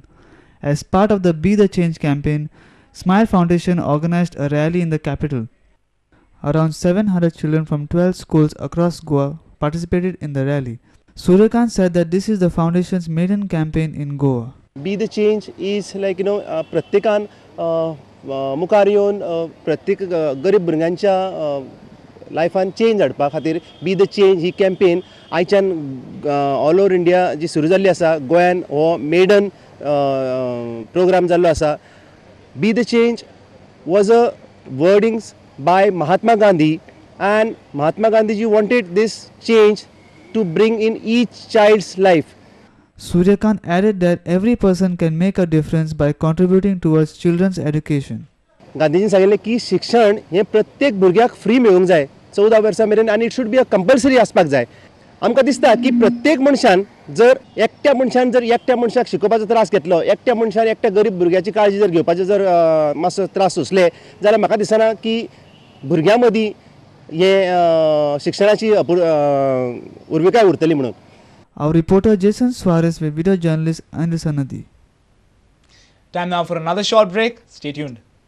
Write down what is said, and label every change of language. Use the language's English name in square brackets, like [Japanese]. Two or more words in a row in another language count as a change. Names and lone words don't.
[English] As part of the Be the Change campaign, Smile Foundation organized a rally in the capital. Around 700 children from 12 schools across Goa participated in the rally. Suryakant said that this is the foundation's maiden campaign in Goa. Be the Change is like, [Konkani] प्रत्येकान मुखार येवन प्रत्येक गरीब भुरग्यांच्या लायफान चेंज हाडपा खातीर बी द चेंज ही कॅम्पेन आयच्यान [English] all over India [Konkani] जी सुरू जाल्ली आसा. गोंयान हो [English] maiden program [Konkani] जाल्लो आसा. [English] Be the Change was a wordings by Mahatma Gandhi, and Mahatma Gandhi ji wanted this change to bring in each child's life. Suryakant added that every person can make a difference by contributing towards children's education. [Konkani] गांधीजीन सांगिल्लें की शिक्षण हे प्रत्येक भुरग्याक फ्री मेळूंक जाय 14 वर्सां मेरेन, आनी [English] it should be a compulsory [Konkani] आसपाक जाय. आमकां दिसता की प्रत्येक मनशान जर एकट्या मनशाक शिकोवपाचो त्रास घेतलो, एकट्या मनशान एकट्या गरीब भुरग्याची काळजी जर घेवपाचे जर मातसो त्रास सोंसले, जाल्यार म्हाका दिसना की भुरग्यां मदीं हे शिक्षणाची उर्विकाय उरतली म्हणून. [English] Our reporter Jason Suarez with video journalist Anil Sanadi. Time now for another short break. Stay tuned.